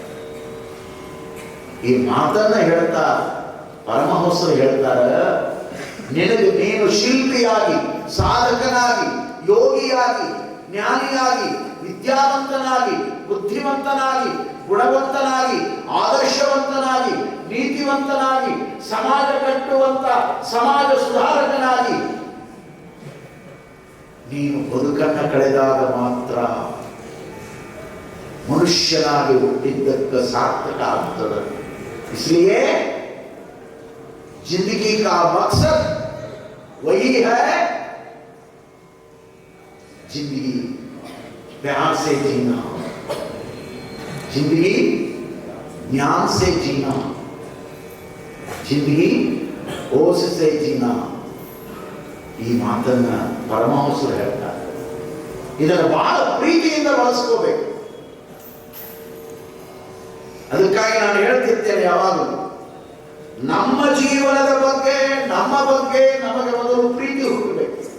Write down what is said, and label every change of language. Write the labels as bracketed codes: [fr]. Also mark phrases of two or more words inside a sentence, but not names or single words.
[kn] ಈ ಮಾತನ್ನ ಹೇಳ್ತಾ ಪರಮಹಂಸರು ಹೇಳ್ತಾರ, ನಿನಗೆ ನೀನು ಶಿಲ್ಪಿಯಾಗಿ, ಸಾಧಕನಾಗಿ, ಯೋಗಿಯಾಗಿ, ಜ್ಞಾನಿಯಾಗಿ, ವಿದ್ಯಾವಂತನಾಗಿ, ಬುದ್ಧಿವಂತನಾಗಿ, ಗುಣವಂತನಾಗಿ, ಆದರ್ಶವಂತನಾಗಿ, ನೀತಿವಂತನಾಗಿ, ಸಮಾಜ ಕಟ್ಟುವಂತ ಸಮಾಜ ಸುಧಾರಕನಾಗಿ ನೀನು ಬದುಕನ್ನ ಕಳೆದಾಗ ಮಾತ್ರ ಮನುಷ್ಯನಾಗಿ ಹುಟ್ಟಿದ್ದಕ್ಕೆ ಸಾರ್ಥಕ ಆಗ್ತದೆ. [hi] इसलिए जिंदगी का मकसद वही है, जिंदगी प्यार से जीना, जिंदगी ज्ञान से जीना, जिंदगी होश से जीना. [kn] ಈ ಮಾತನ್ನ ಪರಮಹಂಸರು ಹೇಳ್ತಾರೆ. ಇದನ್ನು ಬಹಳ ಪ್ರೀತಿಯಿಂದ ಬಳಸ್ಕೋಬೇಕು. ಅದಕ್ಕಾಗಿ ನಾನು ಹೇಳ್ತಿರ್ತೇನೆ ಯಾವಾಗಲೂ, ನಮ್ಮ ಜೀವನದ ಬಗ್ಗೆ ನಮಗೆ ಮೊದಲು ಪ್ರೀತಿ ಹುಟ್ಟಬೇಕು.